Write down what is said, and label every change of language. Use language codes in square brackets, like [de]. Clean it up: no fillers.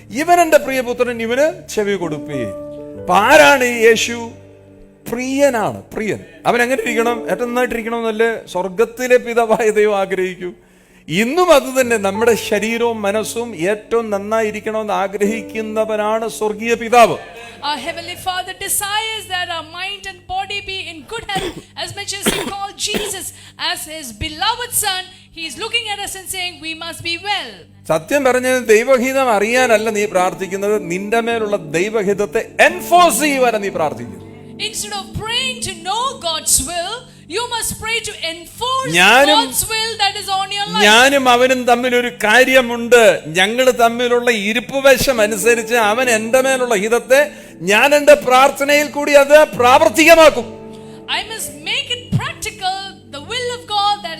[ml] ഇവൻ എന്റെ പ്രിയപുത്രൻ, ഇവന് ചെവി കൊടുപ്പേ. അപ്പൊ ആരാണ് ഈ യേശു? പ്രിയനാണ്, പ്രിയൻ. അവൻ എങ്ങനെ ഇരിക്കണം? ഏറ്റവും നന്നായിട്ടിരിക്കണമെന്നല്ലേ സ്വർഗത്തിലെ പിതാവായ ദൈവം ആഗ്രഹിക്കൂ. ഇന്നും അത് തന്നെ. നമ്മുടെ ശരീരവും മനസ്സും ഏറ്റവും നന്നായിരിക്കണമെന്ന് ആഗ്രഹിക്കുന്നവനാണ് സ്വർഗീയ പിതാവ്. [en] Our heavenly Father desires that our mind and body be in good health. As much as he called Jesus as his beloved son, he is looking at us and saying we must be well. [ml] സത്യം പറഞ്ഞത് ദൈവഹിതം അറിയാനല്ല നീ പ്രാർത്ഥിക്കുന്നത്, നിന്റെ മേലുള്ള ദൈവഹിതത്തെ enforce ചെയ്യുവാനാണ് നീ പ്രാർത്ഥിക്കുന്നത്. [en] Instead of praying to know God's will, you must pray to enforce God's will that is on your life. [ml] ഞാനും അവനും തമ്മിൽ ഒരു കാര്യമുണ്ട്. ഞങ്ങൾ തമ്മിലുള്ള ഇരിപ്പുവശം അനുസരിച്ച് അവൻ എന്റെ മേലുള്ള ഹിതത്തെ ഞാൻ എന്റെ പ്രാർത്ഥനയിൽ കൂടി അത് പ്രാവർത്തികമാക്കും. [en] I must make it practical, the will of God